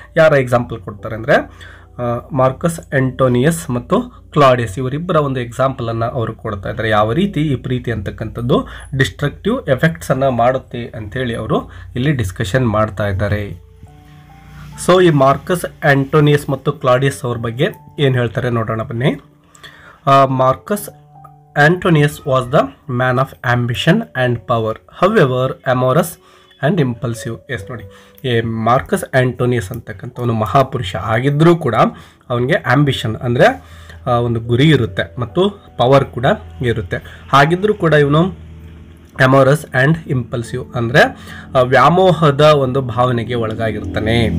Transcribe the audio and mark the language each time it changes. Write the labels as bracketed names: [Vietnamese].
[Kannada] ಯಾರ ಎಕ್ಸಾಂಪಲ್ ಕೊಡ್ತಾರೆ ಅಂದರೆ ಮಾರ್ಕಸ್ ಆಂಟೋನಿಯಸ್ ಮತ್ತು ಕ್ಲಾಡಿಯಸ್, ಇವರಿಬ್ಬರ ಒಂದು ಎಕ್ಸಾಂಪಲನ್ನು ಅವರು ಕೊಡ್ತಾ ಇದ್ದಾರೆ. ಯಾವ ರೀತಿ ಈ ಪ್ರೀತಿ ಅಂತಕ್ಕಂಥದ್ದು ಡಿಸ್ಟ್ರಕ್ಟಿವ್ ಎಫೆಕ್ಟ್ಸನ್ನು ಮಾಡುತ್ತೆ ಅಂಥೇಳಿ ಅವರು ಇಲ್ಲಿ ಡಿಸ್ಕಷನ್ ಮಾಡ್ತಾ ಇದ್ದಾರೆ. ಸೊ ಈ ಮಾರ್ಕಸ್ ಆಂಟೋನಿಯಸ್ ಮತ್ತು ಕ್ಲಾಡಿಯಸ್ ಅವ್ರ ಬಗ್ಗೆ ಏನು ಹೇಳ್ತಾರೆ ನೋಡೋಣ ಬನ್ನಿ. [English] Marcus Antonius was the man of ambition and power, however amorous and impulsive. [Kannada] S ನೋಡಿ, ಈ ಮಾರ್ಕಸ್ ಆಂಟೋನಿಯಸ್ ಅಂತಕ್ಕಂಥವನು ಮಹಾಪುರುಷ ಆಗಿದ್ದರೂ ಕೂಡ ಅವನಿಗೆ ಆಂಬಿಷನ್ ಅಂದರೆ ಒಂದು ಗುರಿ ಇರುತ್ತೆ ಮತ್ತು ಪವರ್ ಕೂಡ ಇರುತ್ತೆ. ಹಾಗಿದ್ದರೂ ಕೂಡ ಇವನು [English] amorous and impulsive [Kannada] ಅಂದರೆ ವ್ಯಾಮೋಹದ ಒಂದು ಭಾವನೆಗೆ ಒಳಗಾಗಿರ್ತಾನೆ.